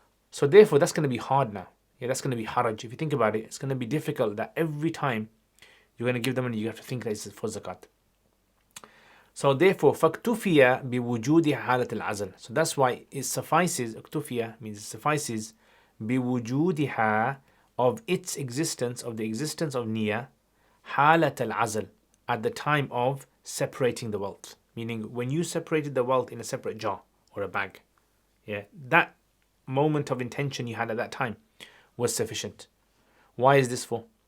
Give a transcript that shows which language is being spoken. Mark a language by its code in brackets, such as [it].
[en] So therefore, that's going to be hard now. Yeah, that's going to be haraj. If you think about it, it's going to be difficult that every time you're going to give them money, you have to think that it's for zakat. So therefore, [ar] فَاكْتُفِيَ بِوُجُودِ حَالَةِ الْعَزْلِ. [en] So that's why it suffices, اكتفيا means it suffices, بِوُجُودِهَا, of its existence, of the existence of niyyah, [ar] حَالَةَ الْعَزْلِ, [en] at the time of separating the wealth. Meaning when you separated the wealth in a separate jar or a bag, yeah, that moment of intention you had at that time was sufficient. Why is this for?